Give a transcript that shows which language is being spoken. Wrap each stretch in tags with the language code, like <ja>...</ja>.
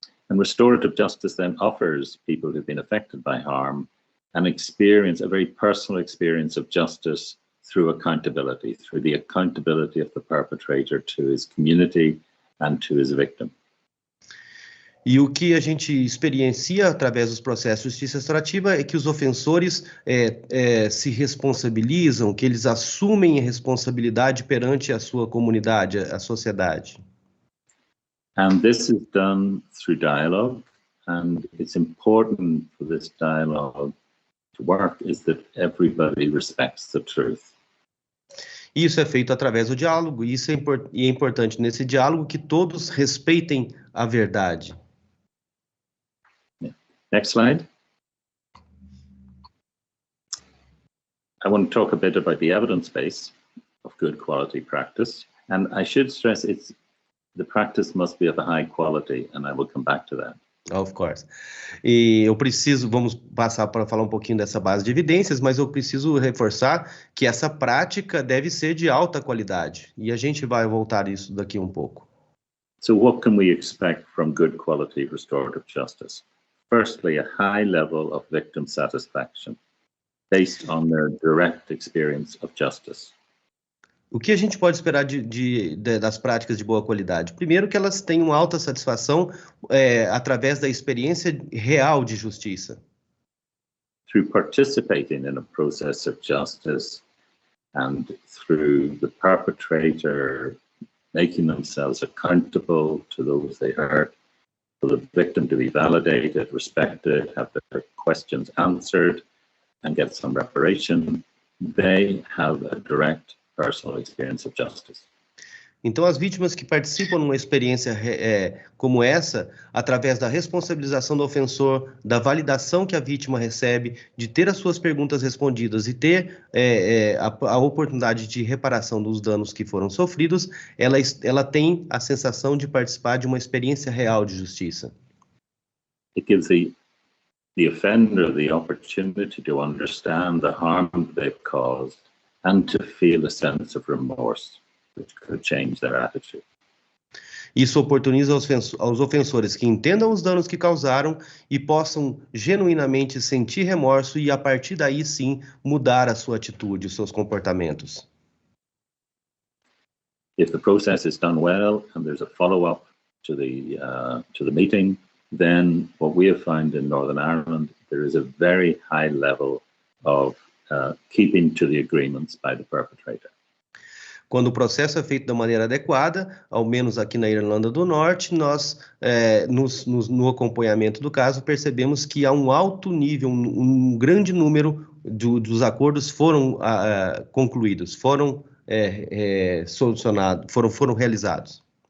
<en>And restorative justice then offers people who've been affected by harm an experience, a very personal experience of justice through accountability, through the accountability of the perpetrator to his community and to his victim.</en> <pt>E o que a gente experiencia através dos processos de justiça restaurativa é que os ofensores se responsabilizam, que eles assumem a responsabilidade perante a sua comunidade, a sociedade.</pt> <en>And this is done through dialogue, and it's important for this dialogue to work is that everybody respects the truth.</en> <pt>Isso é feito através do diálogo, e é importante nesse diálogo que todos respeitem a verdade.</pt> <en>Next slide. I want to talk a bit about the evidence base of good quality practice, and I should stress the practice must be of a high quality, and I will come back to that. Of course.</en> <pt>E vamos passar para falar um pouquinho dessa base de evidências, mas eu preciso reforçar que essa prática deve ser de alta qualidade, e a gente vai voltar isso daqui um pouco.</pt> <en>So what can we expect from good quality restorative justice? Firstly, a high level of victim satisfaction based on their direct experience of justice.</en> <pt>O que a gente pode esperar das práticas de boa qualidade? Primeiro, que elas tenham alta satisfação através da experiência real de justiça.</pt> <en>Through participating in a process of justice and through the perpetrator making themselves accountable to those they hurt, for the victim to be validated, respected, have their questions answered, and get some reparation, they have a direct personal experience of justice.</en> <pt>Então, as vítimas que participam numa experiência como essa, através da responsabilização do ofensor, da validação que a vítima recebe, de ter as suas perguntas respondidas e ter a oportunidade de reparação dos danos que foram sofridos, ela tem a sensação de participar de uma experiência real de justiça.</pt> <en>It gives the offender the opportunity to understand the harm they've caused and to feel a sense of remorse, which could change their attitude.</en> <pt>Isso oportuniza aos ofensores que entendam os danos que causaram e possam genuinamente sentir remorso e, a partir daí, sim, mudar a sua atitude, os seus comportamentos.</pt> <en>If the process is done well and there's a follow-up to the meeting, then what we have found in Northern Ireland, there is a very high level of keeping to the agreements by the perpetrator.</en> <pt>Quando o processo é feito da maneira adequada, ao menos aqui na Irlanda do Norte, nós, no acompanhamento do caso, percebemos que há um alto nível, um grande número dos acordos foram concluídos, foram solucionados, foram realizados.</pt>